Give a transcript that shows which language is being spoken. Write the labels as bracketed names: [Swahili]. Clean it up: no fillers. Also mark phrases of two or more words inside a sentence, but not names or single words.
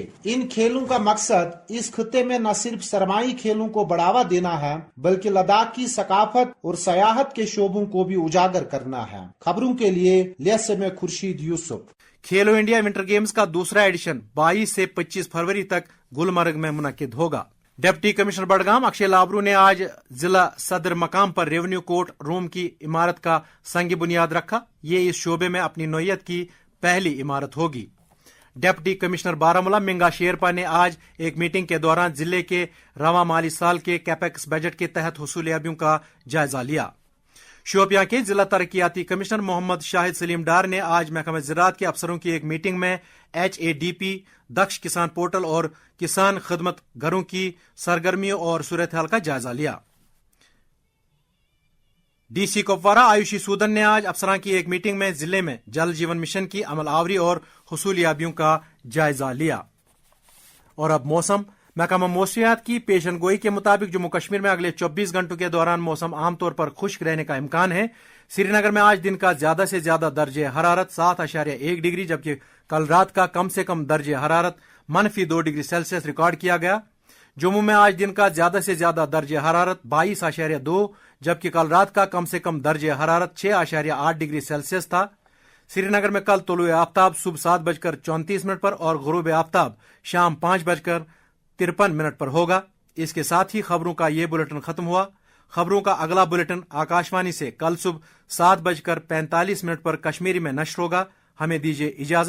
[Urdu] ان کھیلوں کا مقصد اس خطے میں نہ صرف سرمائی کھیلوں کو بڑھاوا دینا ہے بلکہ لداخ کی ثقافت اور سیاحت کے شعبوں کو بھی اجاگر کرنا ہے. خبروں کے لیے لیہ سے میں خورشید یوسف. کھیلو انڈیا ونٹر گیمز کا دوسرا ایڈیشن 22 سے 25 فروری تک گلمرگ میں منعقد ہوگا. ڈپٹی کمشنر بڈگام اکشے لابرو نے آج ضلع صدر مقام پر [English] Revenue Court Room [Urdu] کی عمارت کا سنگ بنیاد رکھا. یہ اس شعبے میں اپنی نوعیت کی پہلی عمارت ہوگی. ڈپٹی کمشنر بارامولہ منگا شیرپا نے آج ایک میٹنگ کے دوران ضلع کے رواں مالی سال کے [English] capex budget [Urdu] کے تحت حصولیابیوں کا جائزہ لیا. شوپیاں کے ضلع ترقیاتی کمشنر محمد شاہد سلیم ڈار نے آج محکمہ زراعت کے افسروں کی ایک میٹنگ میں HADP دکش کسان پورٹل اور کسان خدمت گھروں کی سرگرمیوں اور صورتحال کا جائزہ لیا. DC کپوارہ آیوشی سودن نے آج افسران کی ایک میٹنگ میں ضلع میں جل جیون مشن کی عمل آوری اور حصولیابیوں کا جائزہ لیا. اور اب موسم. محکمہ موسمیات کی پیشن گوئی کے مطابق جموں کشمیر میں اگلے 24 گھنٹوں کے دوران موسم عام طور پر خشک رہنے کا امکان ہے. سری نگر میں آج دن کا زیادہ سے زیادہ درجہ حرارت 7.1 ڈگری جبکہ کل رات کا کم سے کم درجہ حرارت -2 [English] degree Celsius [Urdu] ریکارڈ کیا گیا. جموں میں آج دن کا زیادہ سے زیادہ درجہ حرارت 22.2 جبکہ کل رات کا کم سے کم درجہ حرارت 6.8 [English] degree Celsius [Urdu] تھا. سری نگر میں کل طلوع آفتاب صبح 7:34 پر اور غروب آفتاب شام 5:53 پر ہوگا. اس کے ساتھ ہی خبروں کا یہ بلیٹن ختم ہوا. خبروں کا اگلا بلیٹن آکاشوانی سے کل صبح 7:45 پر کشمیری میں نشر ہوگا.